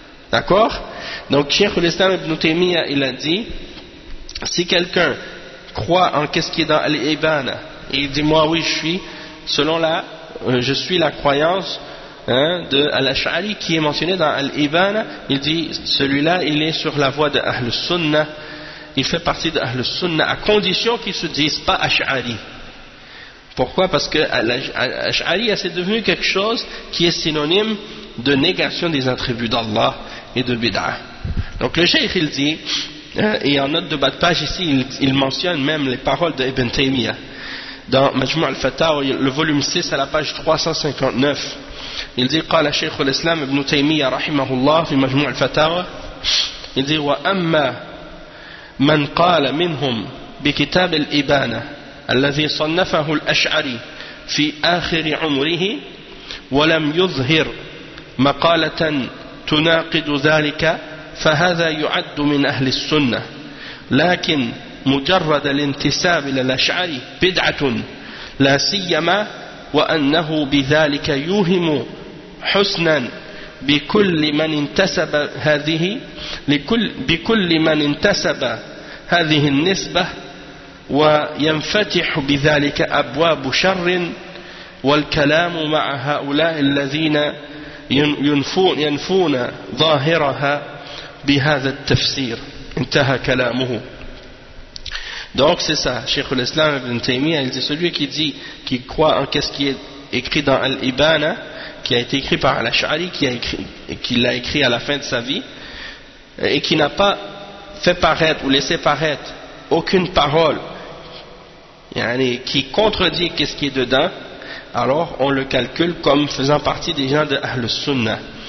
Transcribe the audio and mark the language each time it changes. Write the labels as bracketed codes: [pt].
[fr] D'accord ? Donc Cheikh Al-Islam Ibn Taymiyyah, il a dit, si quelqu'un croit en qu'est-ce qui est dans Al-Iban, et il dit, moi oui, je suis, selon la, je suis la croyance hein, de Al-Ash'ari qui est mentionné dans Al-Iban, il dit, celui-là, il est sur la voie de Ahl-Sunnah, il fait partie de Ahl-Sunnah, à condition qu'il ne se dise pas Ash'ari. Pourquoi ? Parce que Al-Ash'ari, c'est devenu quelque chose qui est synonyme de négation des attributs d'Allah et de Bid'ah. Donc le Cheikh, il dit, et en note de bas de page ici, il mentionne même les paroles d'Ibn Taymiyyah. Dans Majmou' al-Fatawa, le volume 6, à la page 359, il dit, [ar] قال شيخ الإسلام ابن تيمية رحمه الله في مجموع الفتاوى, [fr] il dit, [ar] وأما من قال منهم بكتاب الإبانة الذي صنفه الأشعري في آخر عمره ولم يظهر مقالة تناقض ذلك فهذا يعد من أهل السنة لكن مجرد الانتساب للأشعري بدعة لا سيما وأنه بذلك يوهم حسنا بكل من انتسب هذه بكل من انتسب هذه النسبة وينفتح بذلك أبواب شر والكلام مع هؤلاء الذين ينفون ظاهرها بهذا التفسير انتهى كلامه. [fr] Donc c'est ça, Cheikh al-Islam Ibn Taymiyyah, il dit, celui qui dit qu'il croit en ce qui est écrit dans Al-Ibana, qui a été écrit par Al-Ash'ari, qui l'a écrit à la fin de sa vie, et qui n'a pas fait paraître ou laissé paraître aucune parole qui contredit ce qui est dedans, alors on le calcule comme faisant partie des gens de Ahl-Sunnah.